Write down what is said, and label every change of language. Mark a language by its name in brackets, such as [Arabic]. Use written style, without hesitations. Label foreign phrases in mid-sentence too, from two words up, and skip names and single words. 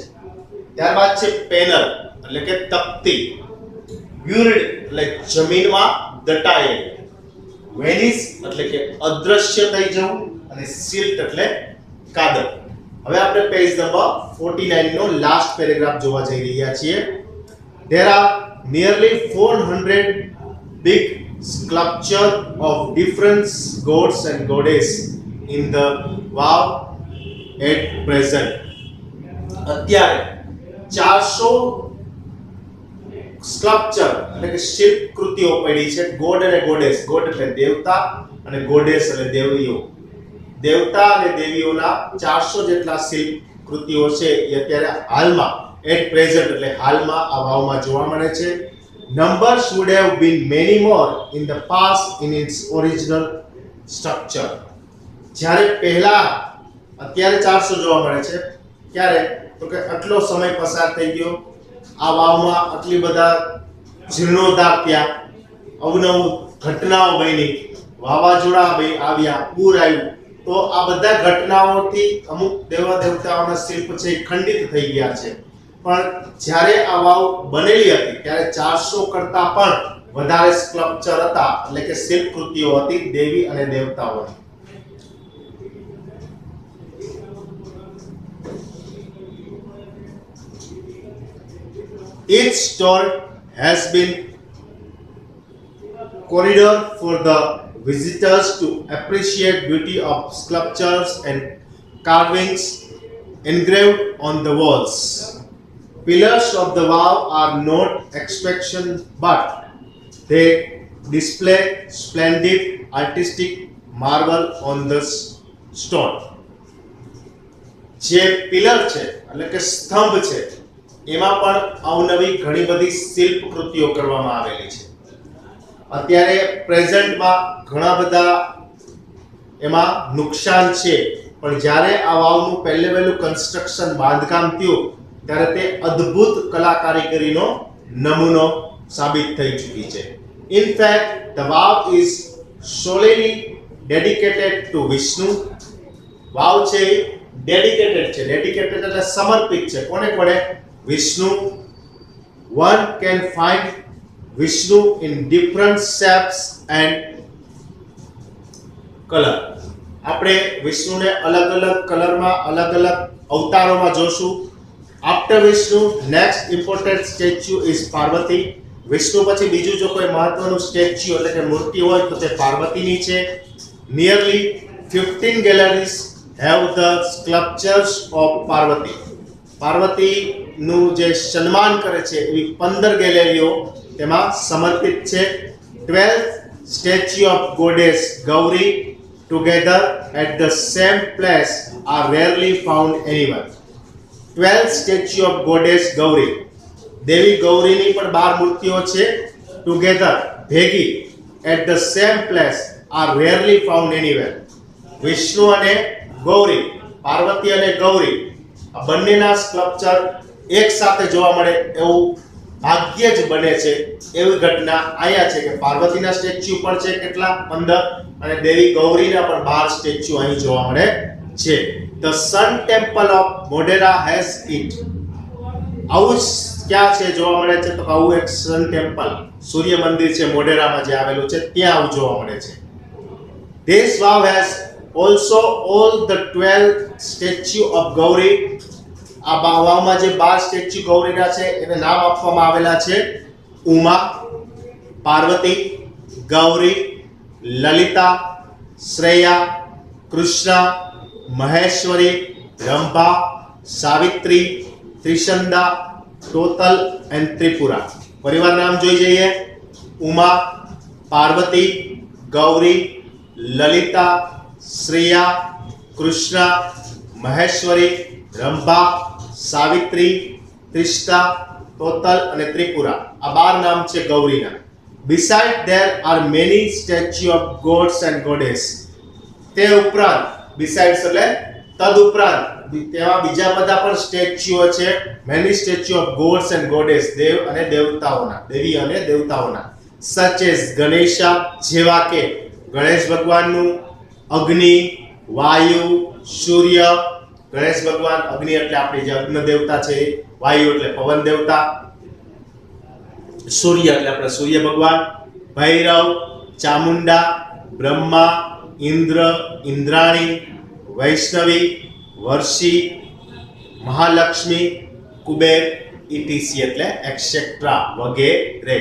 [Gujarati] ત્યારબાદ છે પેનલ એટલે કે તકતી, બ્યુરિડ એટલે જમીનમાં દટાયેલ, વેનિસ એટલે કે અદ્રશ્ય થઈ જવું અને સિલ્ટ એટલે કાદવ. હવે આપણે [English] page number [Gujarati] 49 નો [English] last paragraph [Gujarati] જોવા જઈ રહ્યા છીએ. [English] There are nearly 400 big sculpture of different gods and goddess in the wow at present. [Gujarati] અત્યારે 400 સ્કલ્પચર એટલે કે શિલ્પ કૃતિઓ પડી છે. ગોડ અને ગોડેસ, ગોડ એટલે દેવતા અને ગોડેસ એટલે દેવીઓ. દેવતા અને દેવીઓના 400 જેટલા શિલ્પ કૃતિઓ છે એ અત્યારે હાલમાં [English] at present [Gujarati] એટલે હાલમાં આ વાવમાં જોવા મળે છે. [English] નંબર્સ would have been many more in the past in its original structure. [Gujarati] જ્યારે પહેલા અત્યારે 400 જોવા મળે છે ક્યારે તો કે આટલો સમય પસાર થઈ ગયો આ વાવમાં આટલી બધા જીર્ણોદ્ધાર થયા, અવનવું ઘટનાઓ બની, વાવાઝોડા આવ્યા, પૂર આવ્યું તો આ બધા ઘટનાઓથી અમુક દેવા દેવતાઓના શિલ્પ છે ખંડિત થઈ ગયા છે. પણ જ્યારે આ વાવ બનેલી હતી ત્યારે 400 કરતા પણ વધારે સ્કલ્પચર હતા, એટલે કે શિલ્પકૃતિઓ હતી દેવી અને દેવતાઓની. [English] Each stall has been corridor for the visitors to appreciate beauty of sculptures and carvings engraved on the walls. Pillars of the wall are not extraction, but they display splendid artistic marvel on the stone. [Gujarati] જે પિલર છે એટલે કે સ્તંભ છે એમાં પણ અવનવી ઘણી બધી શિલ્પ કૃતિઓ કરવામાં આવેલી છે. અત્યારે પ્રેઝન્ટમાં ઘણા બધા એમાં નુકસાન છે, પણ જ્યારે આ વાવનું પહેલે વહેલું કન્સ્ટ્રક્શન બાંધકામ થયું ત્યારે તે અદ્ભુત કલા કારીગરીનો નમૂનો સાબિત થઈ ચૂકી છે. [English] in fact the vav is solely dedicated to વિષ્ણુ. [Gujarati] વાવ છે ડેડિકેટેડ છે. ડેડિકેટેડ એટલે સમર્પિત છે. કોને કોને? વિષ્ણુ. [English] One can find Vishnu in different shapes and color. [Gujarati] આપણે વિષ્ણુને અલગ અલગ કલરમાં અલગ અલગ અવતારોમાં જોશું. [English] after Vishnu next important statue is Parvati. [Gujarati] વિષ્ણુ પછી બીજું જો કોઈ મહત્વનું સ્ટેચ્યુ એટલે કે મૂર્તિ હોય તો તે પાર્વતીની છે. [English] નિયરલી 15 galleries have the sculptures of Parvati. [Gujarati] પાર્વતીનું જે સન્માન કરે છે એવી 15 ગેલેરીઓ તેમાં સમર્પિત છે. [English] 12 statue of goddess Gauri together at the same place are rarely found anywhere. 12 statue of goddess Gauri. [Gujarati] દેવી ગૌરીની પણ 12 મૂર્તિઓ છે. [English] together ભેગી at the same place are rarely found anywhere. [Gujarati] વિષ્ણુ અને ગૌરી, પાર્વતી અને ગૌરી આ બંનેના સ્કલ્પચર એક સાથે જોવા મળે એવું ભાગ્યે જ બને છે. એવી ઘટના અહીંયા છે કે પાર્વતીના સ્ટેચ્યુ પણ છે કેટલા 15 અને દેવી ગૌરીના પણ 12 સ્ટેચ્યુ અહીં જોવા મળે છે. [English] the Sun Temple of Modhera has it. [Gujarati] આવું જ ક્યાં છે જોવા મળે છે? તો આવું એક [English] sun temple [Gujarati] સૂર્ય મંદિર છે મોઢેરામાં જે આવેલું છે ત્યાં આવું જોવા મળે છે. [English] This wow has also all the 12 statue of Gauri. [Gujarati] આ વાવમાં જે 12 સ્ટેચ્યુ ગૌરીના છે એને નામ આપવામાં આવેલા છે ઉમા, પાર્વતી, ગૌરી, લલિતા, શ્રેયા, કૃષ્ણ, મહેશ્વરી, રંભા, સાવિત્રી, ત્રિશંદા, ટોતલ એન્ડ ત્રિપુરા. પરિવાર નામ જોઈ જઈએ. ઉમા, પાર્વતી, ગૌરી, લલિતા, શ્રેયા, કૃષ્ણ, મહેશ્વરી, રંભા, સાવિત્રી, ત્રિષ્ટા, ટોતલ અને ત્રિપુરા. આ 12 નામ છે ગૌરીના. [English] Besides there are many statues of gods and goddess. [Gujarati] તે ઉપરાંત besides એટલે તદુપરાંત તેમાં બીજા બધા પણ સ્ટેચ્યુઓ છે. [English] many statue of gods and goddess. [Gujarati] દેવ અને દેવતાઓના, દેવી અને દેવતાઓના. [English] such as [Gujarati] ગણેશા, જેવા કે ગણેશ ભગવાનનું, અગ્નિ, વાયુ, સૂર્ય. ગણેશ ભગવાન અગ્નિ એટલે આપણી જે અગ્નિ દેવતા છે, વાયુ એટલે પવન દેવતા, સૂર્ય એટલે આપણે સૂર્ય ભગવાન, ભૈરવ, ચામુંડા, બ્રહ્મા, ઇન્દ્ર, ઇન્દ્રાણી, વૈષ્ણવી, વર્ષી, મહાલક્ષ્મી, કુબેર, ઇટીસી એટલે એક્સેટ્રા વગેરે.